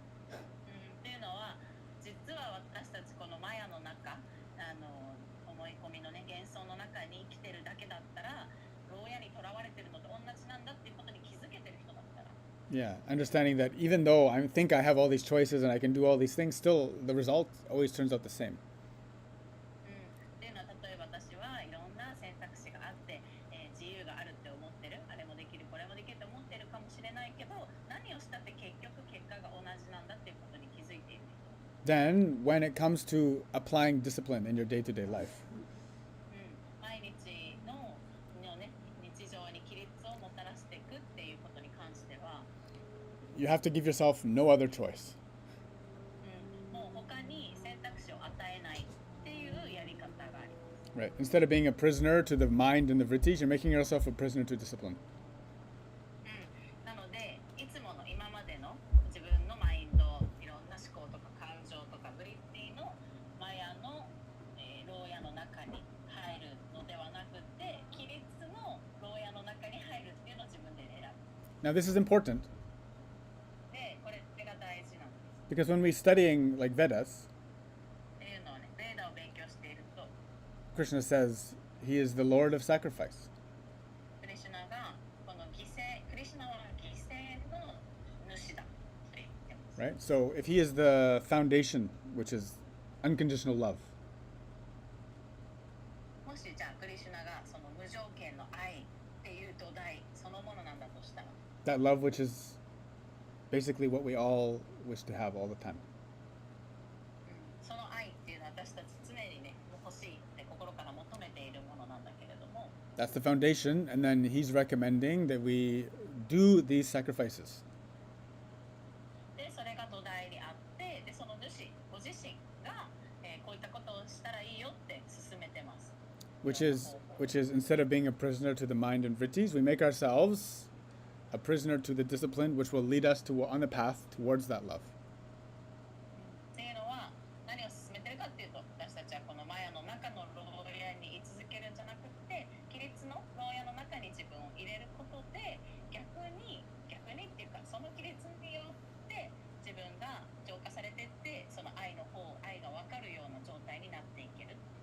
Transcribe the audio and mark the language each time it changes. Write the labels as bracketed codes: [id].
[ja] っていうのは実は私たちこのマヤの中、思い込みのね幻想の中に生きてるだけだったら、牢屋に囚われてるのと同じなんだっていうことに気づけてる人だったら、 [en] yeah, understanding that even though I think I have all these choices and I can do all these things, still the result always turns out the same. [ja] っていうのは、例えば私はいろんな選択肢があって、自由があるって思ってる、あれもできるこれもできると思ってるかもしれないけど、何をしたって結局結果が同じなんだっていうことに気づいている人。 [en] Then when it comes to applying discipline in your day-to-day life, [ja] 毎日のね、日常に規律をもたらしていくっていうことに関しては、 [en] you have to give yourself no other choice. [ja] もう他に選択肢を与えないっていうやり方があります。 [en] Right. Instead of being a prisoner to the mind and the vrittis, you're making yourself a prisoner to discipline. [ja] なので、いつもの今までの自分のマインド、いろんな思考とか感情とかブリッティのマヤの、牢屋の中に入るのではなくて、規律の牢屋の中に入るっていうのを自分で選ぶ。 [en] Now this is important [ja] で、これが大事なんです。 [en] because when we're studying like Vedas, [ja] っていうのはね、ベーダを勉強していると、 [en] Krishna says he is the Lord of sacrifice. [ja] クリシュナがこの犠牲、クリシュナは犠牲の主だと言ってます。 [en] Right? So if he is the foundation, which is unconditional love, [ja] もしじゃあクリシュナがその無条件の愛っていう土台そのものなんだとしたら、 [en] that love which is basically what we all wish to have all the time. [ja] その愛っていうのは私たち常にね欲しいって心から求めているものなんだけれども、 [en] That's the foundation, and then he's recommending that we do these sacrifices. [ja] でそれが土台にあって、でその主ご自身が、こういったことをしたらいいよって勧めてます。 [en] Which is instead of being a prisoner to the mind and vrittis, we make ourselves a prisoner to the discipline, which will lead us to on the path towards that love. [ja] っていうのは何を進めてるかっていうと、私たちはこのマヤの中の牢屋に居続けるんじゃなくて、規律の牢屋の中に自分を入れることで、逆にっていうか、その規律によって自分が浄化されていって、その愛が分かるような状態になっていける。